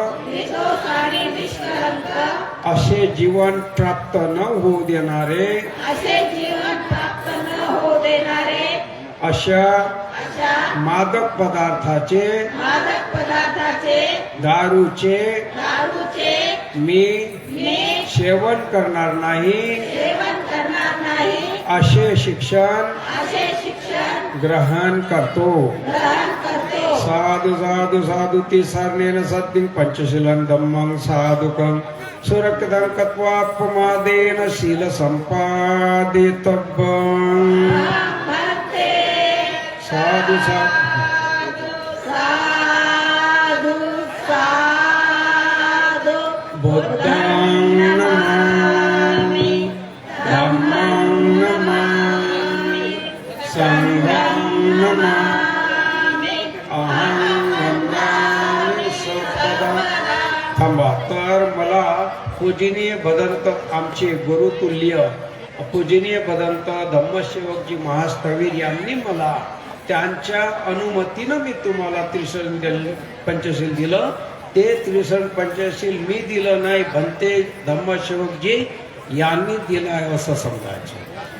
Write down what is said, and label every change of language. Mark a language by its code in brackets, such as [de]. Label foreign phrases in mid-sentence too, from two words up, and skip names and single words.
[mr] असे जीवन प्राप्त न होऊ देणारे अशा मादक पदार्थाचे दारूचे मी सेवन करणार नाही असे शिक्षण ग्रहण करतो. [pi] साधु साधु साधु तिसरणेन सद्दिं पंचशीलं धम्मं साधुकं सुरक्षितं कत्वापमादेन शील संपादितव्यम्. साधु बुद्धं नमामि धम्मं नमामि संघं नमामि अहं नमामि सपदं. [mr] थांबा. तर मला पूजनीय भदंत आमचे गुरुतुल्य पूजनीय भदंत धम्मसेवकजी महास्थवीर यांनी मला त्यांच्या अनुमतीनं मी तुम्हाला त्रिशरण पंचशील दिलं. ते त्रिशरण पंचशील मी दिलं नाही, भंते धम्मसेवकजी यांनी दिलं आहे असं समजायचं.